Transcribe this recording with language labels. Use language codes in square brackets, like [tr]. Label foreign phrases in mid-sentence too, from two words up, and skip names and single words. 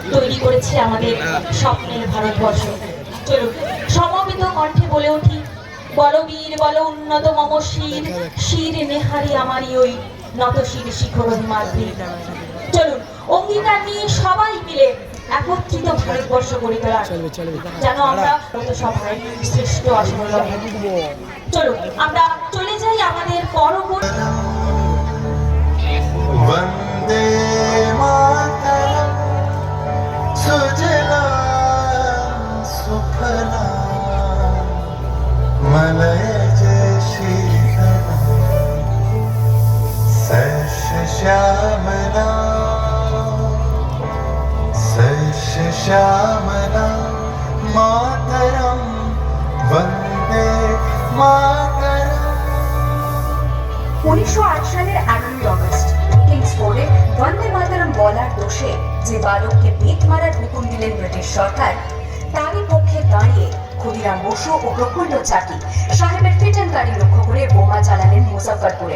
[bn] তৈরি করেছে আমাদের স্বপ্নের ভারতবর্ষ। চলুন সমবেত কণ্ঠে বলে উঠি, বলবীর বল উন্নত মম শির, শির নেহারি আমারই ওই নত শির শিখর হিমাদ্রি। চলুন অঙ্গীকার নিয়ে সবাই মিলে একত্রিত ভারতবর্ষ গড়ে তোলার, যেন আমরা সভায় শ্রেষ্ঠ আসন। চলুন আমরা চলে যাই আমাদের পরবর্তী। [sa] वंदे मातरम सुजला सुफला मलयज शीतला शस्य श्यामला मातरम वंदे मातरम। [bn] 1908 সালের 11ই আগস্ট কিংসফোর্ডে [sa] বন্দে মাতরম [bn] বলার দোষে যে বালককে বেত মারার হুকুম দিলেন ব্রিটিশ সরকার, তারই পক্ষে দাঁড়িয়ে ক্ষুদিরাম বসু ও প্রফুল্ল চাকি সাহেবের ফিটন গাড়ি লক্ষ্য করে বোমা চালালেন মুজাফফরপুরে।